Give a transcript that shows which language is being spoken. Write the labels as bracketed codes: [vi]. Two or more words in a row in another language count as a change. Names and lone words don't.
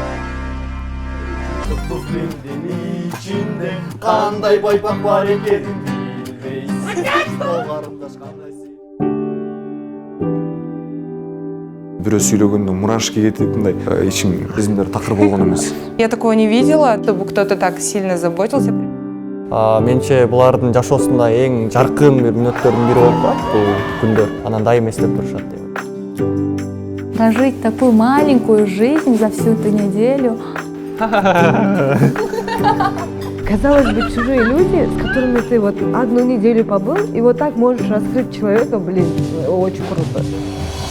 [ky] Кандай байпак бар экенин бирөө сүйлөгөндө мурашка кетип мындай ичим сезимдер такыр болгон эмес. [ru] Я такого не видела, чтобы кто-то так сильно заботился. [ky] Менче булардын жашоосунда эң жаркын бир мүнөттөрдүн бири болуп калат бул күндөр. Анан дайым эстеп турушат дейм. [ru] Прожить такую маленькую жизнь за всю эту неделю. Казалось бы, чужие люди, с которыми ты вот одну неделю побыл, и вот так можешь раскрыть человека, блин, очень круто.